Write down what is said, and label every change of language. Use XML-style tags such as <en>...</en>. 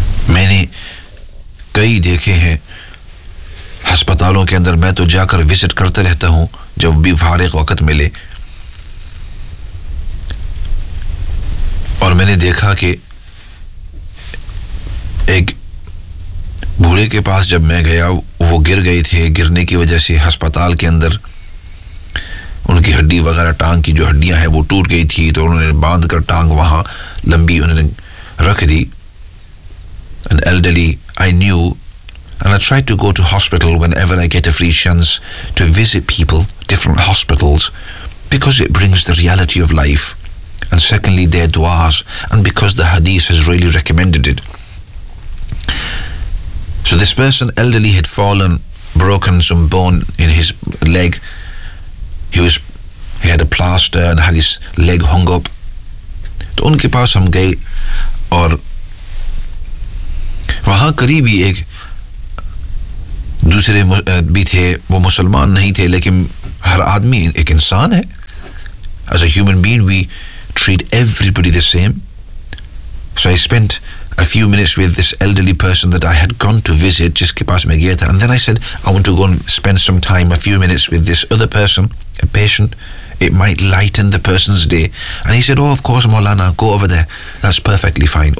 <hi>मैंने कई देखे हैं अस्पतालों के अंदर, मैं तो जाकर विजिट करते रहता हूं जब भी फारिग वक्त मिले, और मैंने देखा कि एक बूढ़े के पास जब मैं गया, वो गिर गए थे, गिरने की वजह से अस्पताल के अंदर उनकी हड्डी वगैरह, टांग की जो हड्डियां हैं वो टूट गई थी, तो उन्होंने बांध कर टांग वहां लंबी उन्होंने रख दी.</hi> <en>An elderly I knew, and I try to go to hospital whenever I get a free chance to visit people, different hospitals, because it brings the reality of life, and secondly their du'as, and because the hadith has really recommended it. So this person, elderly, had fallen, broken some bone in his leg. He had a plaster and had his leg hung up.</en> <hi>To unke paas hum gaye, aur वहाँ करीब ही एक दूसरे भी थे, वो मुसलमान नहीं थे, लेकिन हर आदमी एक इंसान है.</hi> <en>As a human being we treat everybody the same. So I spent a few minutes with this elderly person that I had gone to visit,</en> <hi>जिसके पास मैं गया था,</hi> <en>and then I said I want to go and spend some time, a few minutes with this other person, a patient. It might lighten the person's day. And he said, oh, of course, Maulana, go over there. That's perfectly fine.</en>